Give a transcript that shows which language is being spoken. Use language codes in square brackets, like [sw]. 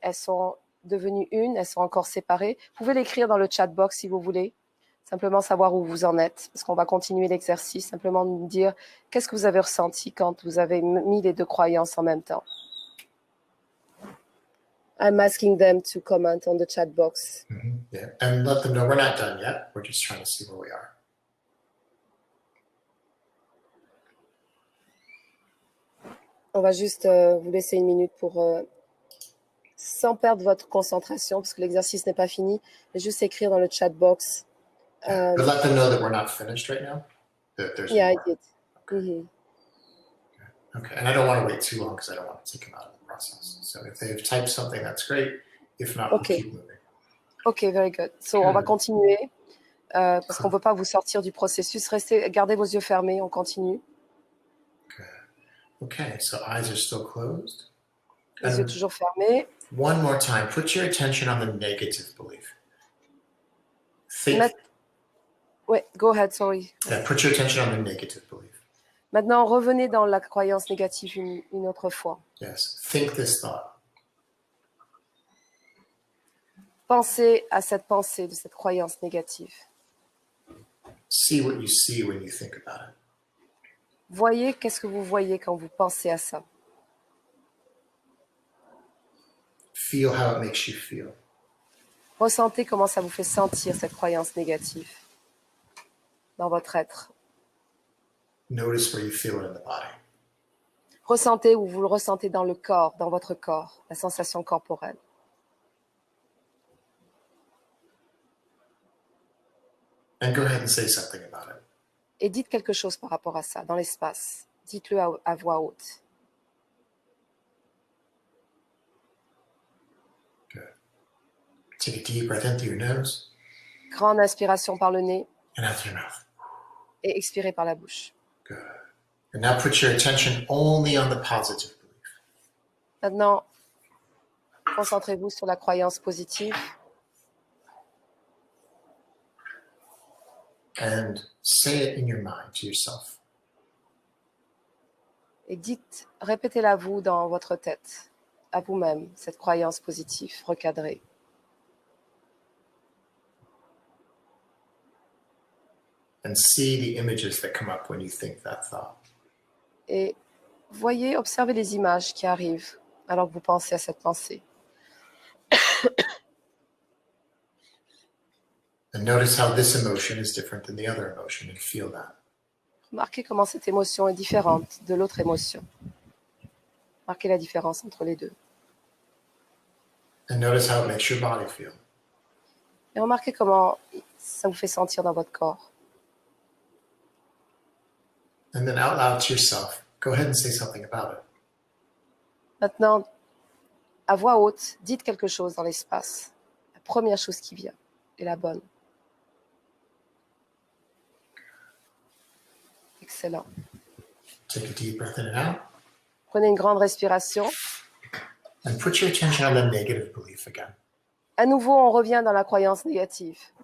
[fr] Elles sont devenues une? Elles sont encore séparées? Vous pouvez l'écrire dans le chat box si vous voulez. Simplement savoir où vous en êtes. Parce qu'on va continuer l'exercice. Simplement nous dire qu'est-ce que vous avez ressenti quand vous avez mis les deux croyances en même temps. [en] I'm asking them to comment on the chat box. Mm-hmm. Yeah. And let them know we're not done yet. We're just trying to see where we are. [fr] On va juste vous laisser une minute pour, sans perdre votre concentration, parce que l'exercice n'est pas fini, mais juste écrire dans le chat box. [en] But let them know that we're not finished right now. That there's Yeah, I more. did. Mhm. Okay. And I don't want to wait too long because I don't want to take them out of the process. So if they've typed something, that's great. If not, Okay. we'll keep moving. Ok, very good. [fr] So, on va continuer parce qu'on ne peut pas vous sortir du processus. Gardez vos yeux fermés, on continue. [en] Okay, so eyes are still closed. [fr] Les yeux toujours fermés. [en] One more time, put your attention on the negative belief. Think, Ouais, go ahead, sorry. put your attention on the negative belief. [fr] Maintenant, revenez dans la croyance négative une autre fois. [en] Yes, think this thought. [fr] Pensez à cette pensée de cette croyance négative. [en] See what you see when you think about it. [fr] Voyez qu'est-ce que vous voyez quand vous pensez à ça. [en] Feel how it makes you feel. [fr] Ressentez comment ça vous fait sentir cette croyance négative dans votre être. [en] Notice where you feel it in the body. [fr] Ressentez où vous le ressentez dans le corps, dans votre corps, la sensation corporelle. [en] And go ahead and say something about it. [fr] Et dites quelque chose par rapport à ça, dans l'espace. Dites-le à voix haute. [en] Good. Take a deep breath in through your nose [fr] Grande inspiration par le nez [en] and out through your mouth. [fr] et expirez par la bouche. [en] Good. And now put your attention only on the positive belief. [fr] Maintenant, concentrez-vous sur la croyance positive [en] And say it in your mind to yourself. [fr] et dites, répétez-la vous dans votre tête, à vous-même, cette croyance positive, recadrée. [en] And see the images that come up when you think that thought. [fr] Et voyez, observez les images qui arrivent alors que vous pensez à cette pensée. [en] And notice how this emotion is different than the other emotion and feel that. [fr] Remarquez comment cette émotion est différente de l'autre émotion. Marquez la différence entre les deux. [en] And notice how it makes your body feel. [fr] Et remarquez comment ça vous fait sentir dans votre corps. [en] And then out loud to yourself, go ahead and say something about it. [fr] Maintenant, à voix haute, dites quelque chose dans l'espace. La première chose qui vient est la bonne. [en] Excellent. Take a deep breath in and out. [fr] Prenez une grande respiration. [en] And put your attention on the negative belief again. [fr] À nouveau, on revient dans la croyance négative.